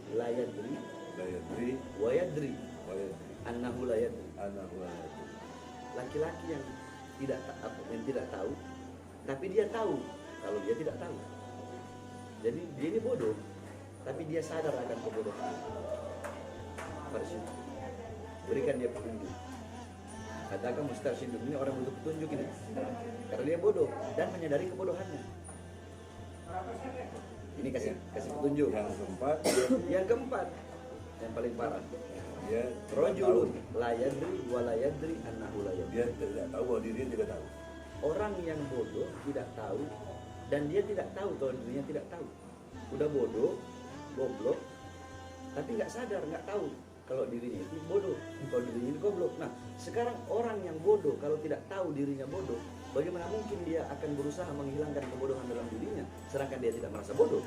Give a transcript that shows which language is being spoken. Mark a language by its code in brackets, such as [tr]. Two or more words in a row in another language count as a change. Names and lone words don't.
[ar] يدري لا يدري ويدري ويدري أنه لا يدري. أنه لا يدري. [id] Laki-laki yang tidak tahu, tapi dia tahu kalau dia tidak tahu. Jadi dia ini bodoh, tapi dia sadar akan kebodohan. Farsyid, berikan dia petunjuk. Katakan mustarsyidun, ini orang butuh petunjuk ini, karena dia bodoh dan menyadari kebodohannya. Ini kasih petunjuk. Yang keempat, yang paling parah. Dia [ar] رجل لا يدري ولا يدري أنه لا يدري. [id] Dia tidak tahu bahwa dirinya tidak tahu. Orang yang bodoh tidak tahu dan dia tidak tahu kalau dirinya tidak tahu. Udah bodoh, goblok, tapi nggak sadar, nggak tahu kalau dirinya itu bodoh, kalau dirinya itu goblok. Nah, sekarang orang yang bodoh kalau tidak tahu dirinya bodoh, bagaimana mungkin dia akan berusaha menghilangkan kebodohan dalam dirinya, sedangkan dia tidak merasa bodoh?